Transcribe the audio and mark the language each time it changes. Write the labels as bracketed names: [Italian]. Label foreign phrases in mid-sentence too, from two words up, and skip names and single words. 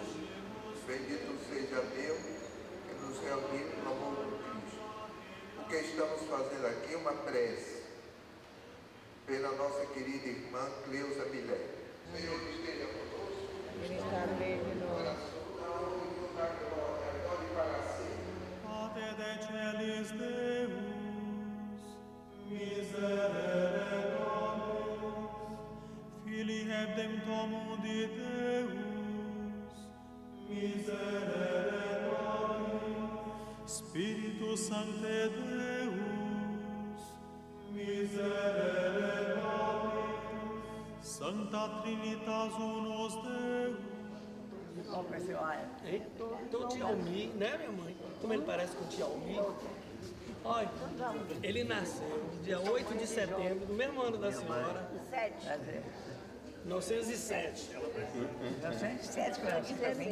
[Portuguese] Bendito seja Deus que nos reuniu no amor do Cristo. O que estamos fazendo aqui é uma prece pela nossa querida irmã Cleusa Milé. O Senhor esteja conosco. Ele está no meio de nós. [Latin] Pater decelis Deus, miserere nobis, Filii hebdem mundi Deus, miserere nobis, Spiritus Sancte Deus, miserere nobis, Sancta Trinitas Unus Deus. [Portuguese] Então o tio Almi, né, minha mãe? Como ele parece com o tio Almi. Olha, ele nasceu dia 8 de setembro, do mesmo ano da senhora. 1907. 1907, para ti também.